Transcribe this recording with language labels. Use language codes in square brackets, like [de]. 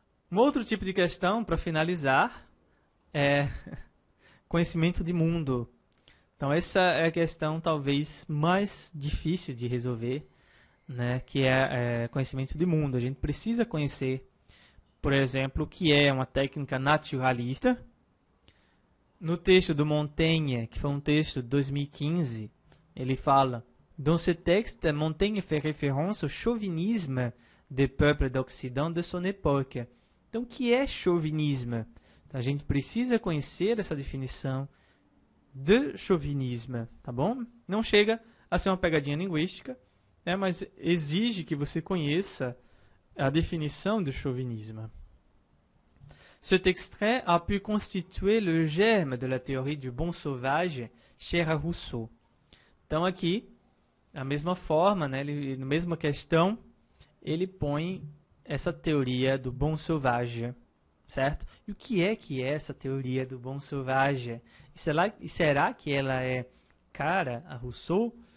[pt] Um outro tipo de questão, para finalizar, é conhecimento de mundo. Então, essa é a questão talvez mais difícil de resolver, né, que é conhecimento de mundo. A gente precisa conhecer, por exemplo, o que é uma técnica naturalista. No texto do Montaigne, que foi um texto de 2015, ele fala: [fr] Dans ce texte, Montaigne fait référence au chauvinisme des peuples d'Occident de son époque. [pt] Então, o que é chauvinisme? A gente precisa conhecer essa definição de chauvinismo, tá bom? Não chega a ser uma pegadinha linguística, né, mas exige que você conheça a definição do chauvinisme. [fr] Cet extrait a pu constituer le germe de la théorie du bon sauvage chère à Rousseau. [pt] Então aqui, da mesma forma, né, na mesma questão, ele põe essa teoria do bon sauvage, certo? E o que é essa teoria do bon sauvage? E será que ela é cara a Rousseau?